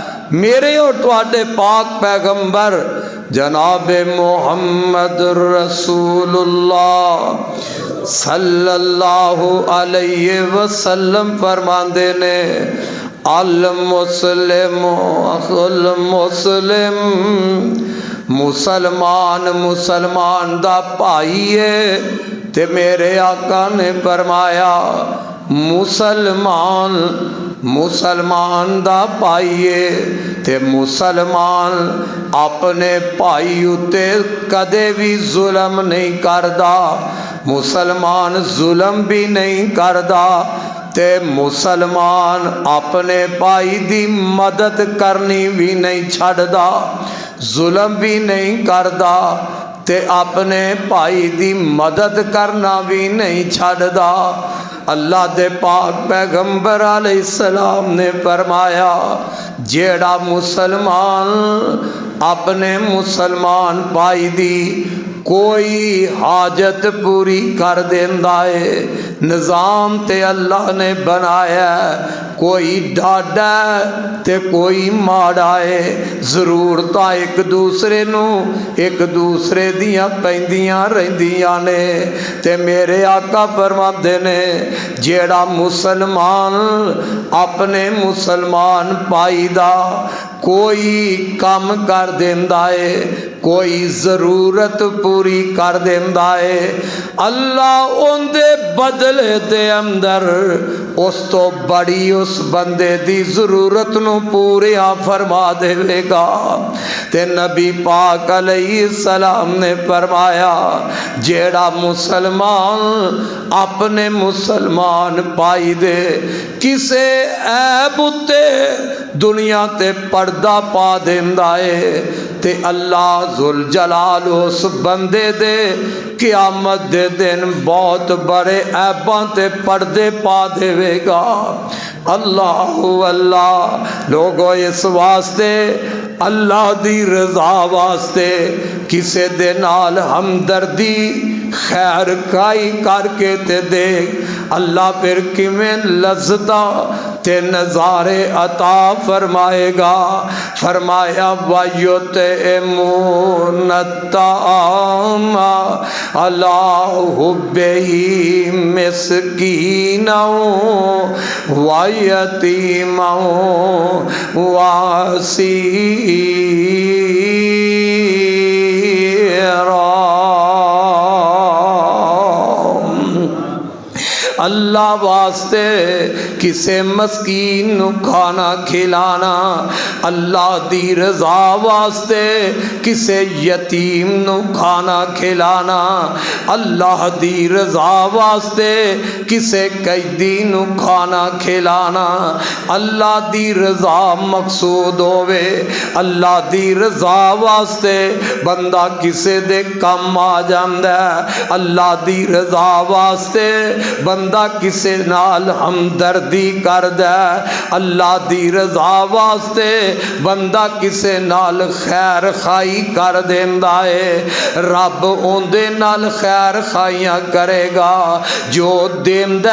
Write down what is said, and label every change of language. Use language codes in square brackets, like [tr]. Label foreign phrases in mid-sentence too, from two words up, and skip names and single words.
[pa] میرے اور تواڈے پاک پیغمبر جناب محمد رسول اللہ [ar] صلی اللہ علیہ وسلم [pa] فرماندے نے [ar] المسلم اخو المسلم، [pa] مسلمان دا بھائی ہے، تے میرے آقا نے فرمایا مسلمان دا بھائی ہے تے مسلمان اپنے بھائی اتے کدے بھی ظلم نہیں کردا، مسلمان ظلم بھی نہیں کردا، تے مسلمان اپنے بھائی دی مدد کرنی بھی نہیں چھڑدا، ظلم بھی نہیں کردا تے اپنے بھائی دی مدد کرنا بھی نہیں چھڑدا۔ اللہ دے پاک پیغمبر [ar] علیہ السلام [pa] نے فرمایا جیڑا مسلمان اپنے مسلمان بھائی دی کوئی حاجت پوری کر دیندا ہے، نظام تے اللہ نے بنایا ہے، کوئی ڈاڈا ہے تے کوئی ماڑا ہے، ضرورتاں ایک دوسرے نو ایک دوسرے دیاں پیندیاں رہندیاں نے، تے میرے آقا فرماندے نے جیڑا مسلمان اپنے مسلمان بھائی دا کوئی کام کر دیندا ہے، کوئی ضرورت پوری کر دیندا ہے، اللہ ان دے بدلے دے اندر اس تو بڑی اس بندے دی ضرورت نو پوریا فرما دے گا۔ تے نبی پاک [ar] علیہ السلام [pa] نے فرمایا جیڑا مسلمان اپنے مسلمان بھائی دے کسے عیب اتے دنیا تے پردہ پا دیندا ہے تے اللہ ذوالجلال اس بندے دے قیامت دے دن بہت بڑے عیباں تے پردے پا دے گا۔ اللہ اللہ لوگو اس واسطے اللہ دی رضا واسطے کسے دے نال ہمدردی خیر کائی کر کے تے دیکھ اللہ پھر کیویں لذتاں تے نظارے عطا فرمائے گا۔ [ar] فرمایا وَيُطْعِمُونَ الطَّعَامَ عَلَىٰ حُبِّهِ مِسْكِينًا وَيَتِيمًا وَأَسِيرًا۔ [pa] اللہ واسطے کسے مسکین نو کھانا کھلانا، اللہ دی رضا واسطے کسے یتیم نو کھانا کھلانا، اللہ دی رضا واسطے کسے قیدی نو کھانا کھلانا، اللہ دی رضا مقصود ہوئے، اللہ دی رضا واسطے بندہ کسے دے کم آ جاندا ہے، اللہ دی رضا واسطے بندہ کسے نال ہمدردی کردا ہے اللہ دی رضا واسطے بندہ کسے نال خیر خائی کر دیندا ہے رب اوندے نال خیر خائیاں کرے گا جو دیندا